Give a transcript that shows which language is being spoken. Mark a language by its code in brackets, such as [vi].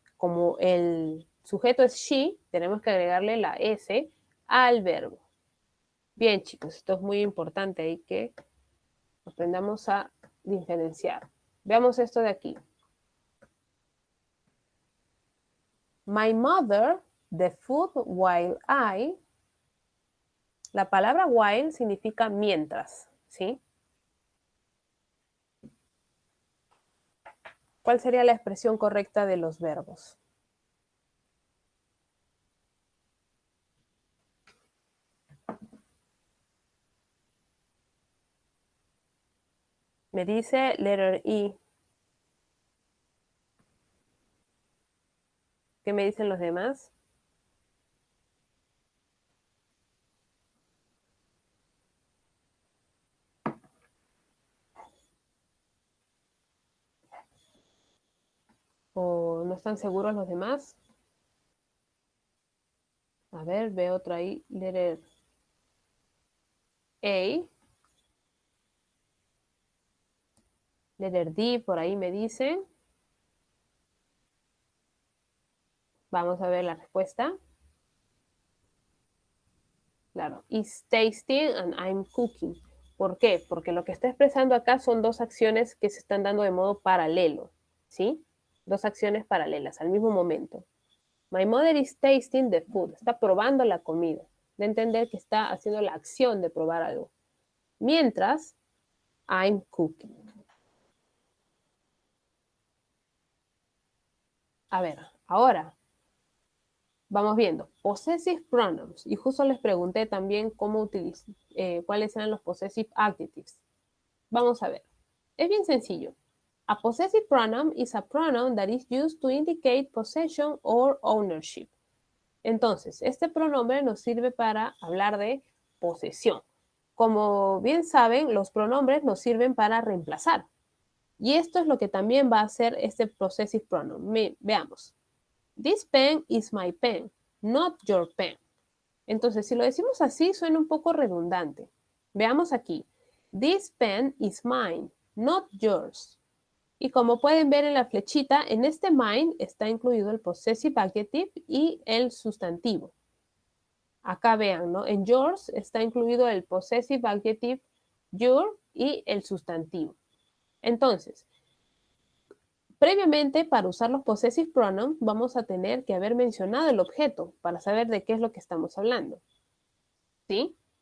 [es] Como el sujeto es she, tenemos que agregarle la S al verbo. Bien, chicos, esto es muy importante ahí que aprendamos a diferenciar. Veamos esto de aquí. [en] My mother, the food while I. [es] La palabra while significa mientras, ¿sí? ¿Cuál sería la expresión correcta de los verbos? Me dice letter E. ¿Qué me dicen los demás? ¿O no están seguros los demás? A ver, veo otra ahí, letter A. Letter D, por ahí me dicen. Vamos a ver la respuesta. Claro, [en] it's tasting and I'm cooking. [es] ¿Por qué? Porque lo que está expresando acá son dos acciones que se están dando de modo paralelo, ¿sí? Dos acciones paralelas al mismo momento. [en] My mother is tasting the food. [es] Está probando la comida. De entender que está haciendo la acción de probar algo. Mientras, [en] I'm cooking. [es] A ver, ahora vamos viendo. Possessive pronouns. Y justo les pregunté también cuáles eran los possessive adjectives. Vamos a ver. Es bien sencillo. [en] A possessive pronoun is a pronoun that is used to indicate possession or ownership. [es] Entonces, este pronombre nos sirve para hablar de posesión. Como bien saben, los pronombres nos sirven para reemplazar. Y esto es lo que también va a hacer este possessive pronoun. Veamos. [en] This pen is my pen, not your pen. [es] Entonces, si lo decimos así, suena un poco redundante. Veamos aquí. [en] This pen is mine, not yours. [es] Y como pueden ver en la flechita, en este mine está incluido el possessive adjective y el sustantivo. Acá vean, ¿no? En yours está incluido el possessive adjective your y el sustantivo. Entonces, previamente, para usar los possessive pronouns, vamos a tener que haber mencionado el objeto para saber de qué es lo que estamos hablando. ¿Sí?